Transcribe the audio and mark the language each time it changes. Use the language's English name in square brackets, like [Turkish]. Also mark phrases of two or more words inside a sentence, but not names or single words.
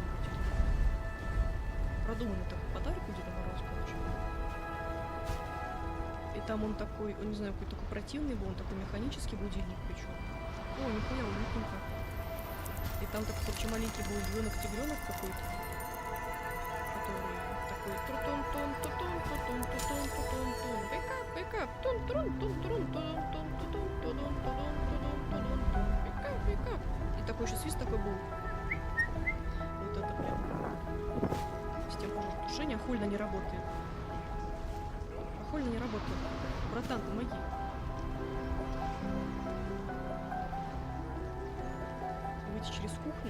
[Russian] Продуманный такой подарок у Деда Мороза, короче. И там он такой, он не знаю, какой такой противный был, он такой механический будильник причем. О, нихуя, уютненько. И там такой, короче, маленький был тигренок какой-то, который так такой трутун-тун-тутун-тутун-тутун-тутун-тун. [English] Wake up, тун-трун-тун-трун-тун-тун-тун-тун-тун-тун-тун-тун. Wake up. [Russian] И такой еще свист такой был. Вот это прям. Система пожаротушения охуенно не работает. Охуенно не работает. Братан, помоги. Выйти через кухню?